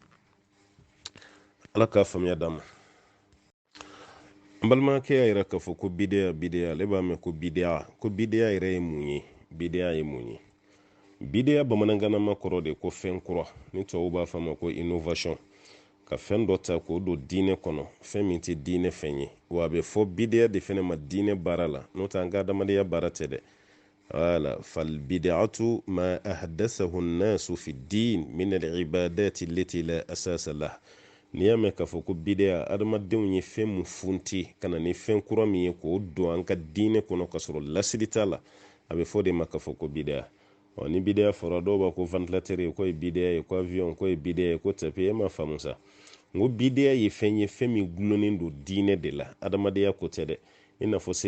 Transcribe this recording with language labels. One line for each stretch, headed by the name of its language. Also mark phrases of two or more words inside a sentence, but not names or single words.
Bambara: ala k'a faamuya d'an ma an balimakɛ y'a yira k'a fɔ ko bideya ale b'a mɛn ko bideya yɛrɛ ye mun ye bideya ye mun ye bideya bamanankanama kɔrɔ de ko fɛn kura ni tubabu b'a fɔ a ma ko innovation ka fɛn dɔ ta k'o don diinɛ kɔnɔ fɛn min tɛ diinɛ fɛn ye wa a bɛ fɔ bideya de fɛnɛ ma diinɛ baara la n'o tɛ an ka adamadenya baara tɛ dɛ wala
Arabic: فالبدعة ما أحدثه الناس في الدين من العبادات التي لا أساس لها
Bambara: n'i y'a mɛn k'a fɔ ko bideya adamadenw ye fɛn mun funti ka na ni fɛn kura min ye k'o don an ka diinɛ kɔnɔ ka sɔrɔ lasiri t'a la a bɛ fɔ de ma k'a fɔ ko bideya ni bideya fɔra dɔw b'a ko ventilateur ye ko ye bideya ye ko avion ko ye bideya ye ko tapi e ma faamu sa n ko bideya ye fɛn ye fɛn min gulonnen don diinɛ de la adamadenya ko tɛ dɛ i n'a fɔ